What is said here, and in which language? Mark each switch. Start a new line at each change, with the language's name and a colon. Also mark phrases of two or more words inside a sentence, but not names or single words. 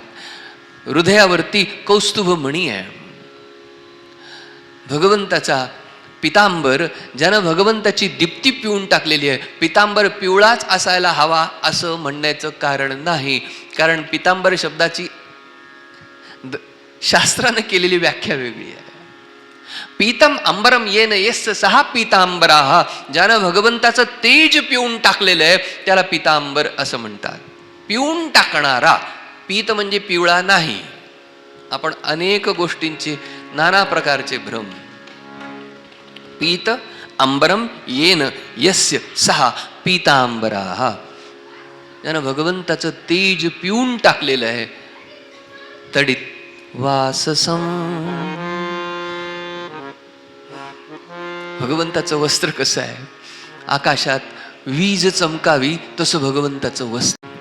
Marathi: हृदयावरती कौस्तुभ मणी आहे. भगवंताचा पितांबर, ज्यानं भगवंताची दीप्ती पिऊन टाकलेली आहे. पितांबर पिवळाच असायला हवा असं म्हणण्याचं कारण नाही, कारण पितांबर शब्दाची शास्त्राने केलेली व्याख्या वेगळी आहे.
Sanskrit: पीतम अंबरम येन यस्य सहा पीतांबराहा.
Marathi: ज्यानं भगवंताचं तेज पिऊन टाकलेलं आहे त्याला पीतांबर असं म्हणतात. पिऊन टाकणारा. पीत म्हणजे पिवळा नाही. आपण अनेक गोष्टींचे नाना प्रकारचे भ्रम.
Sanskrit: पीत अंबरम येन यस्य सहा पीतांबराः.
Marathi: त्यानं भगवंताचं तेज पिऊन टाकलेलं आहे.
Sanskrit: तडित वाससं.
Marathi: भगवंताचं वस्त्र कसं आहे? आकाशात वीज चमकावी तसं भगवंताचं वस्त्र.